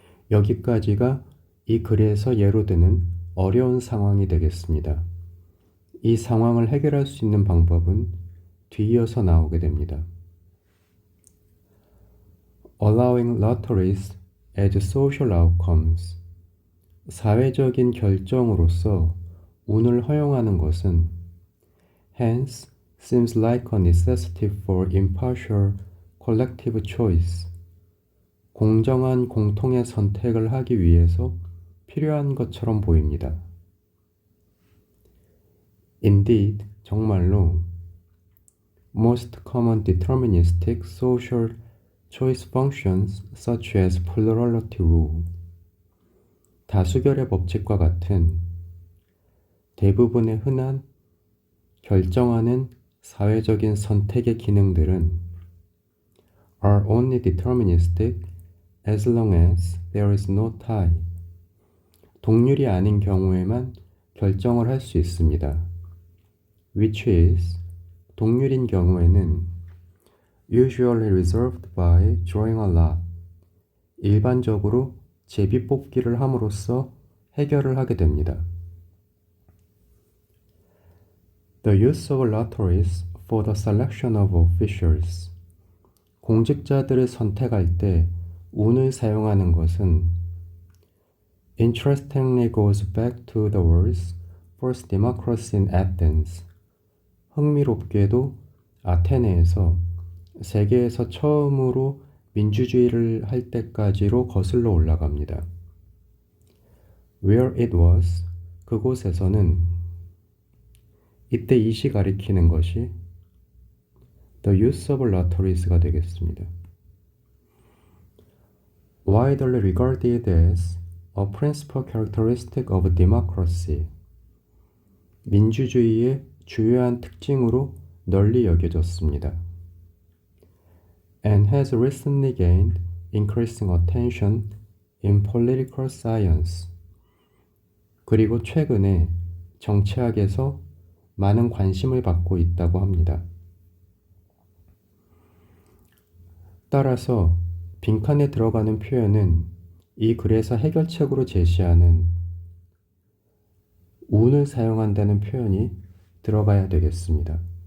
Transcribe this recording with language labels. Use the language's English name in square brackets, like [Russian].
[Korean] 여기까지가 이 글에서 예로 드는 어려운 상황이 되겠습니다. 이 상황을 해결할 수 있는 방법은 뒤이어서 나오게 됩니다. [English] Allowing lotteries as social outcomes, [Korean] 사회적인 결정으로서 운을 허용하는 것은 [English] hence seems like a necessity for impartial collective choice, [Korean] 공정한 공통의 선택을 하기 위해서 필요한 것처럼 보입니다. [English] Indeed, [Korean] 정말로 [English] most common deterministic social choice functions such as plurality rule, [Korean] 다수결의 법칙과 같은 대부분의 흔한 결정하는 사회적인 선택의 기능들은 [English] are only deterministic as long as there is no tie, [Korean] 동률이 아닌 경우에만 결정을 할 수 있습니다. [English] Which is, [Korean] 동률인 경우에는 [English] usually resolved by drawing a lot, [Korean] 일반적으로 제비뽑기를 함으로써 해결을 하게 됩니다. [English] The use of lotteries for the selection of officials, [Korean] 공직자들을 선택할 때 운을 사용하는 것은 [English] interestingly goes back to the world's first democracy in Athens. [Korean] 흥미롭게도 아테네에서 세계에서 처음으로 민주주의를 할 때까지로 거슬러 올라갑니다. [English] Where it was, [Korean] 그곳에서는 이때 이시 가리키는 것이 [English] the use of lotteries [Korean] 가 되겠습니다. [English] Widely regarded as a principal characteristic of democracy, [Korean] 민주주의의 주요한 특징으로 널리 여겨졌습니다. [English] And has recently gained increasing attention in political science. [Korean] 그리고 최근에 정치학에서 많은 관심을 받고 있다고 합니다. 따라서 빈칸에 들어가는 표현은 이 글에서 해결책으로 제시하는 운을 사용한다는 표현이 들어가야 되겠습니다.